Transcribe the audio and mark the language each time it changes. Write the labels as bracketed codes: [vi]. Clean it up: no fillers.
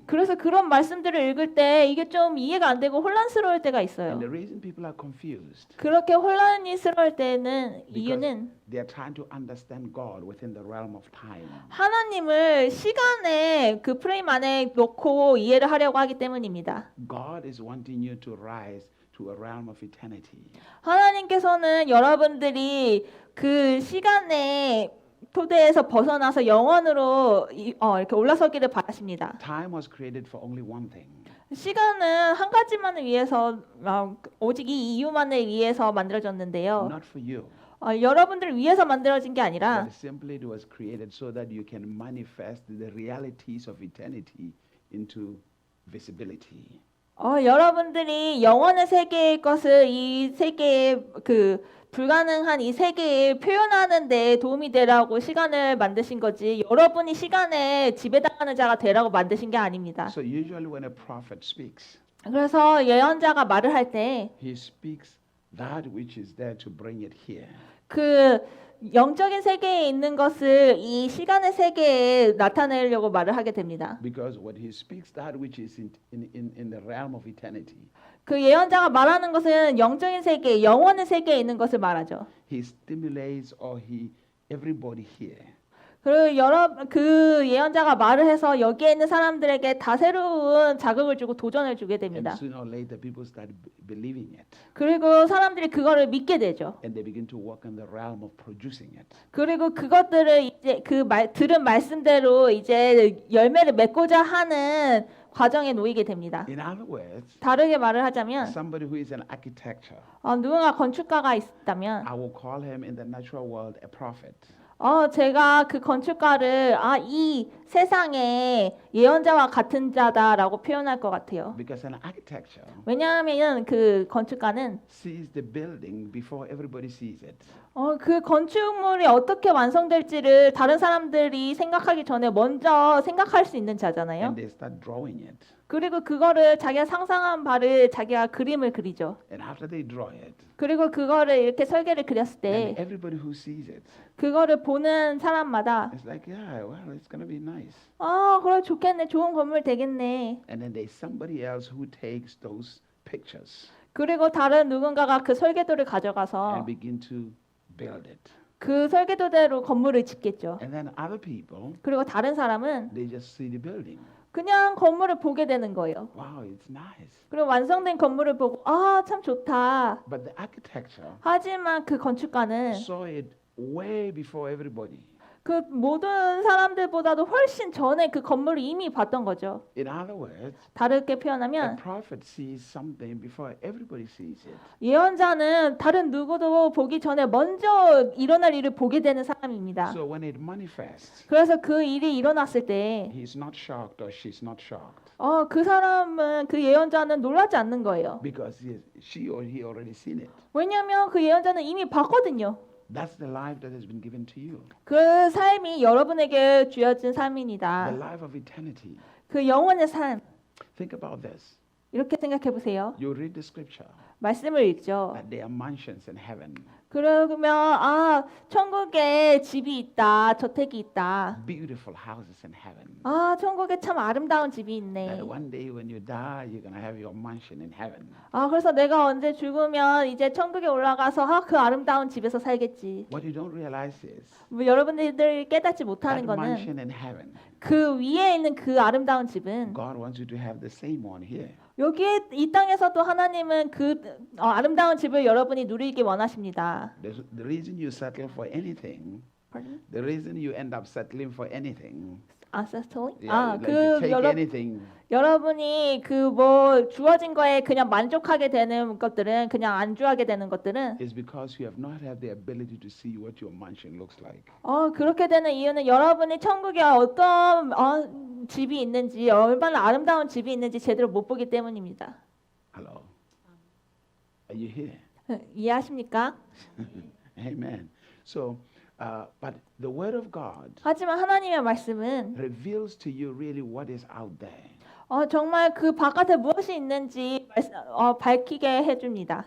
[ko] 그래서 그런 말씀들을 읽을 때 이게 좀 이해가 안 되고 혼란스러울 때가 있어요. [en] And the reason people are confused, [ko] 그렇게 혼란스러울 때는 이유는 [en] they are trying to understand God within the realm of time. [ko] 하나님을 시간의 그 프레임 안에 놓고 이해를 하려고 하기 때문입니다. [en] God is wanting you to rise to a realm of eternity. [ko] 하나님께서는 여러분들이 그 시간의 토대에서 벗어나서 영원으로 이렇게 올라서기를 바라십니다. [en] Time was created for only one thing. [ko] 시간은 한 가지만을 위해서 오직 이 이유만을 위해서 만들어졌는데요. [en] Not for you. [ko] 여러분들을 위해서 만들어진 게 아니라 [en] But simply it was created so that you can manifest the realities of eternity into visibility. [ko] 여러분들이 영원의 세계의 것을 이 세계의 그 불가능한 이 세계에 표현하는 데 도움이 되라고 시간을 만드신 거지 여러분이 시간에 지배당하는 자가 되라고 만드신 게 아닙니다. [en] So usually when a prophet speaks, [ko] 그래서 예언자가 말을 할 때 [en] he speaks that which is there to bring it here. [ko] 그 영적인 세계에 있는 것을 이 시간의 세계에 나타내려고 말을 하게 됩니다. [en] Because what he speaks, that which is in the realm of eternity, [ko] 그 예언자가 말하는 것은 영적인 세계, 영원의 세계에 있는 것을 말하죠. [en] he stimulates everybody here. [ko] 그리고 그 예언자가 말을 해서 여기에 있는 사람들에게 다 새로운 자극을 주고 도전을 주게 됩니다. [en] And sooner or later people start believing it. [ko] 그리고 사람들이 그거를 믿게 되죠. [en] And they begin to walk in the realm of producing it. [ko] 그리고 그것들을 이제 들은 말씀대로 이제 열매를 맺고자 하는 과정에 놓이게 됩니다. [en] In other words, [ko] 다르게 말을 하자면 [en] somebody who is an architecture, [ko] 누군가 건축가가 있다면 [en] I will call him in the natural world a prophet. [ko] 제가 그 건축가를 이 세상에 예언자와 같은 자다라고 표현할 것 같아요. [en] Because an architecture [ko] 왜냐하면 그 건축가는 [en] sees the building before everybody sees it. [ko] 그 건축물이 어떻게 완성될지를 다른 사람들이 생각하기 전에 먼저 생각할 수 있는 자잖아요. [en] And they start drawing it. [ko] 그리고 그거를 자기가 상상한 바를 자기가 그림을 그리죠. [en] And after they draw it, [ko] 그리고 그거를 이렇게 설계를 그렸을 때 [en] and everybody who sees it, [ko] 그거를 보는 사람마다 [en] it's like, yeah, well, it's going to be nice. [ko] 그래 좋겠네, 좋은 건물 되겠네. [en] And then there's somebody else who takes those pictures [ko] 그리고 다른 누군가가 그 설계도를 가져가서 [en] and begin to build it. [ko] 그 설계도대로 건물을 짓겠죠. [en] And then other people, [ko] 그리고 다른 사람은 [en] they just see the building. [ko] 그냥 건물을 보게 되는 거예요. [en] Wow, it's nice. [ko] 그리고 완성된 건물을 보고 참 좋다. [en] But the architecture [ko] 하지만 그 건축가는 [en] saw it way before everybody. [ko] 그 모든 사람들보다도 훨씬 전에 그 건물을 이미 봤던 거죠. [en] In other words, [ko] 다르게 [en] a [ko] 표현하면 [en] prophet sees something before everybody sees it. [ko] 예언자는 다른 누구도 보기 전에 먼저 일어날 일을 보게 되는 사람입니다. [en] So when it manifests, [ko] 그래서 그 일이 일어났을 때 [en] he's not shocked or she's not shocked [ko] 그 사람은 그 예언자는 놀라지 않는 거예요. [en] because she or he already seen it. [ko] 왜냐하면 그 예언자는 이미 봤거든요. [en] That's the life that has been given to you. [ko] 그 삶이 여러분에게 주어진 삶입니다. [en] life of eternity. [ko] 그 영원의 삶. [en] Think about this. [ko] 이렇게 생각해 보세요. [en] You read the scripture [ko] 말씀을 읽죠. [en] that there are mansions in heaven, [ko] 그러면 천국에 집이 있다, 저택이 있다. [en] beautiful houses in heaven. [ko] 천국에 참 아름다운 집이 [en] That one day when you die, you're going to have your mansion in heaven. [ko] 그래서 내가 언제 죽으면 이제 천국에 올라가서 그 아름다운 집에서 살겠지. [en] What you don't realize is [ko] 뭐 여러분들이 깨닫지 못하는 [en] that [ko] 거는 [en] mansion in heaven, [ko] 그 위에 있는 그 아름다운 집은 [en] God wants you to have the same one here. [ko] 여기에 이 땅에서도 하나님은 그 아름다운 집을 여러분이 누리기 원하십니다. [en] The reason you settle for anything, Pardon? the reason you end up settling for anything, Settling? like you take anything, [ko] 여러분이 그 뭐 주어진 거에 그냥 만족하게 되는 것들은 그냥 안주하게 되는 것들은 [en] is because you have not had the ability to see what your mansion looks like. [ko] 그렇게 되는 이유는 여러분이 천국에 어떤 집이 있는지 얼마나 아름다운 집이 있는지 제대로 못 보기 때문입니다. [en] Hello. Are you here? [ko] 이해하십니까? [en] Amen. So, but the word of God [ko] 하지만 하나님의 말씀은 [en] reveals to you really what is out there. [ko] 정말 그 바깥에 무엇이 있는지 밝히게 해줍니다.